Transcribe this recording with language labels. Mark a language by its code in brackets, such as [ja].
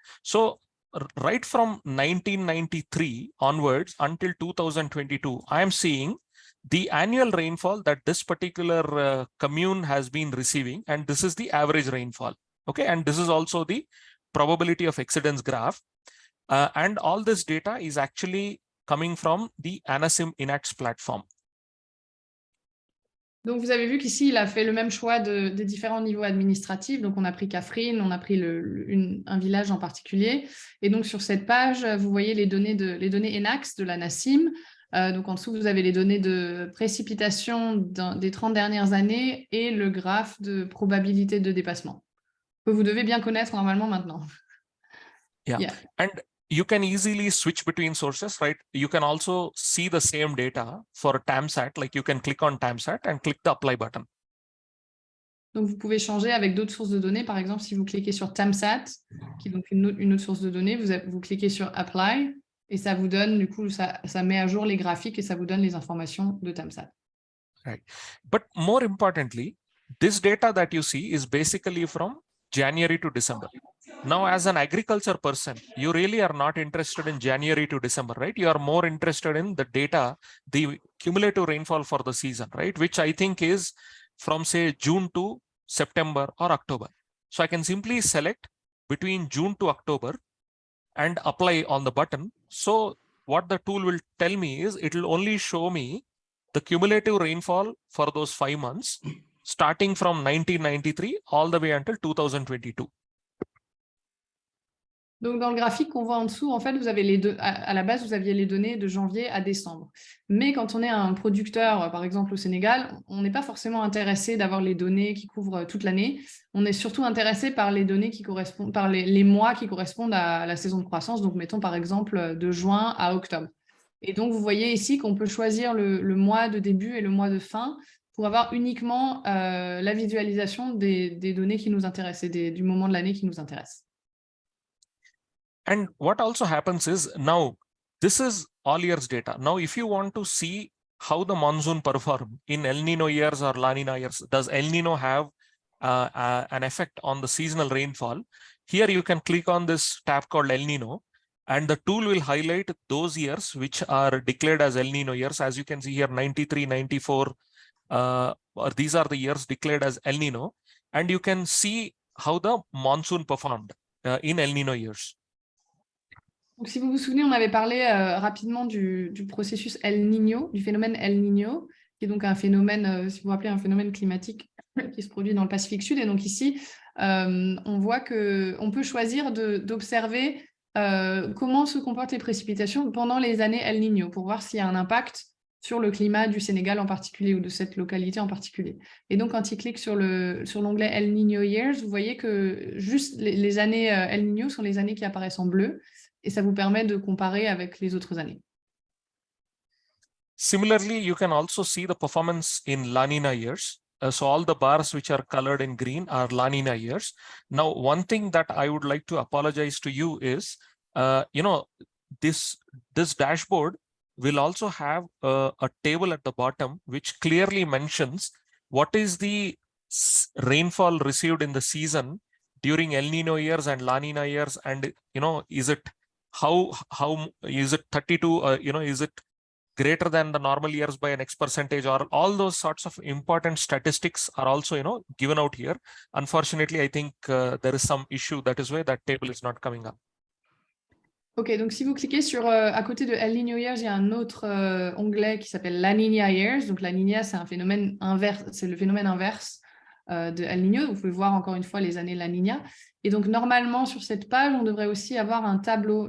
[en] So right from 1993 onwards until 2022, I am seeing the annual rainfall that this particular commune has been receiving. And this is the average rainfall. Okay. And this is also the probability of exceedance graph, and all this data is actually coming from the ANACIM INACS platform. [fr] Donc vous avez vu qu'ici il a fait le même choix des différents niveaux administratifs. Donc on a pris Kafrine, on a pris un village en particulier, et donc sur cette page vous voyez les données INACS de l'ANACIM. Donc en dessous vous avez les données de précipitation des 30 dernières années et le graphe de probabilité de dépassement que vous devez bien connaître normalement maintenant. Yeah. [en] And you can easily switch between sources, right? You can also see the same data for TAMSAT, like you can click on TAMSAT and click the apply button. [fr] Donc vous pouvez changer avec d'autres sources de données. Par exemple, si vous cliquez sur TAMSAT, qui est donc une autre source de données, vous cliquez sur apply et ça vous donne, du coup, ça met à jour les graphiques et ça vous donne les informations de TAMSAT. [en] Right. But more importantly, this data that you see is basically from January to December. Now, as an agriculture person, you really are not interested in January to December, right? You are more interested in the data, the cumulative rainfall for the season, right? Which I think is from, say, June to September or October. So I can simply select between June to October and apply on the button. So what the tool will tell me is it will only show me the cumulative rainfall for those 5 months, starting from 1993 all the way until 2022. [fr] Donc, dans le graphique qu'on voit en dessous, en fait, vous avez les deux. À la base, vous aviez les données de janvier à décembre. Mais quand on est un producteur, par exemple au Sénégal, on n'est pas forcément intéressé d'avoir les données qui couvrent toute l'année. On est surtout intéressé par les données qui correspondent, par les mois qui correspondent à la saison de croissance. Donc, mettons par exemple de juin à octobre. Et donc, vous voyez ici qu'on peut choisir le mois de début et le mois de fin pour avoir uniquement la visualisation des données qui nous intéressent et du moment de l'année qui nous intéresse. [en] And what also happens is now this is all years data. Now, if you want to see how the monsoon perform in El Nino years or La Nina years, does El Nino have an effect on the seasonal rainfall? Here you can click on this tab called El Nino, and the tool will highlight those years which are declared as El Nino years. As you can see here, 93, 94, or these are the years declared as El Nino, and you can see how the monsoon performed in El Nino years. [fr] Donc, si vous vous souvenez, on avait parlé rapidement du processus El Niño, du phénomène El Niño, qui est donc un phénomène, si vous vous rappelez, un phénomène climatique qui se produit dans le Pacifique Sud. Et donc ici, on voit qu'on peut choisir d'observer comment se comportent les précipitations pendant les années El Niño, pour voir s'il y a un impact sur le climat du Sénégal en particulier ou de cette localité en particulier. Et donc, quand il clique sur l'onglet El Niño Years, vous voyez que juste les années El Niño sont les années qui apparaissent en bleu. Et ça vous permet de comparer avec les autres années. [en] Similarly, you can also see the performance in La Nina years. So all the bars which are colored in green are La Nina years. Now, one thing that I would like to apologize to you is, this dashboard will also have a table at the bottom which clearly mentions what is the rainfall received in the season during El Nino years and La Nina years, and is it how is it 32, is it greater than the normal years by an X percentage, or all those sorts of important statistics are also given out here. Unfortunately, I think there is some issue. That is why that table is not coming up. [fr] Ok, donc si vous cliquez sur à côté de El Niño Years, il y a un autre onglet qui s'appelle La Niña Years. Donc La Niña, c'est un phénomène inverse, c'est le phénomène inverse de El Niño. Vous pouvez voir encore une fois les années La Niña. Et donc, normalement, sur cette page, on devrait aussi avoir un tableau.